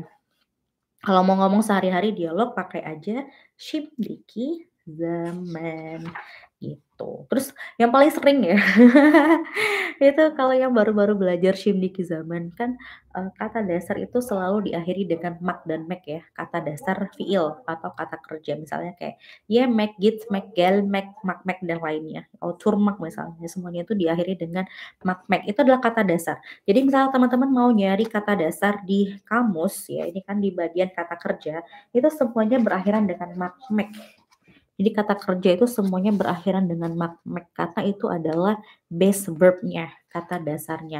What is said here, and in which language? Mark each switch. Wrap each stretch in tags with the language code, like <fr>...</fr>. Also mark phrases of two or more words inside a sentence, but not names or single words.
<id>Kalau mau ngomong sehari-hari dialog pakai aja</id> <tr>şimdiki zaman,</tr> <id>gitu. Terus yang paling sering ya, itu kalau yang baru-baru belajar</id> <tr>şimdiki zaman</tr> <id>kan, kata dasar itu selalu diakhiri dengan mak dan mek ya, kata dasar fiil atau kata kerja. Misalnya kayak</id> <tr>yemek, git, mek, gel, mek, mak, mek,</tr> <id>dan lainnya. Oturmak misalnya, semuanya itu diakhiri dengan</id> <tr>mak, mek.</tr> <id>Itu adalah kata dasar. Jadi misalnya teman-teman mau nyari kata dasar di kamus ya, ini kan di bagian kata kerja, itu semuanya berakhiran dengan</id> <tr>mak, mek.</tr> <id>Jadi kata kerja itu semuanya berakhiran dengan</id> <tr>mak, mek,</tr> <id>karena itu adalah</id> <en>base verb-nya,</en> <id>kata dasarnya.</id>